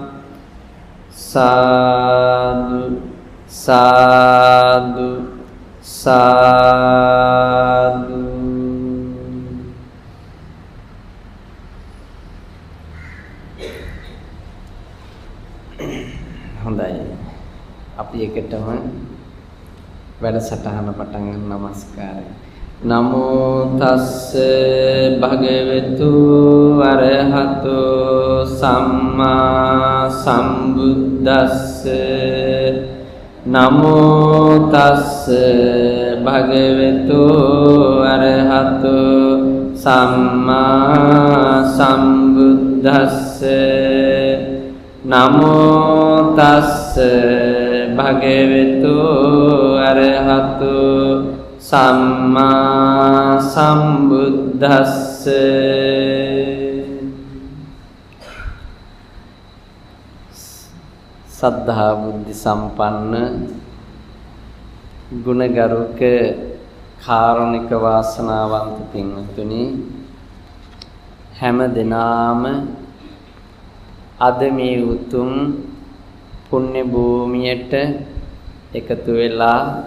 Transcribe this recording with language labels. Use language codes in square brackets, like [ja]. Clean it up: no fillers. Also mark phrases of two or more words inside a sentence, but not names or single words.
[si] සාදු සාදු සාදු. හොඳයි, අපි එකටම වැඩසටහන පටන් ගන්න. නමස්කාරය. [pi] නමෝ තස්ස භගවතු අරහතෝ සම්මා සම්බුද්දස්ස. නමෝ තස්ස භගවතු අරහතෝ සම්මා සම්බුද්දස්ස. නමෝ තස්ස භගවතු අරහතෝ සම්මා සම්බුද්දස්ස. [si] සද්ධා බුද්ධ සම්පන්න ගුණගරුක කාරුණික වාසනාවන්ත පින්වත්නි, හැම දිනාම අද මේ උතුම් පුණ්‍ය භූමියට එකතු වෙලා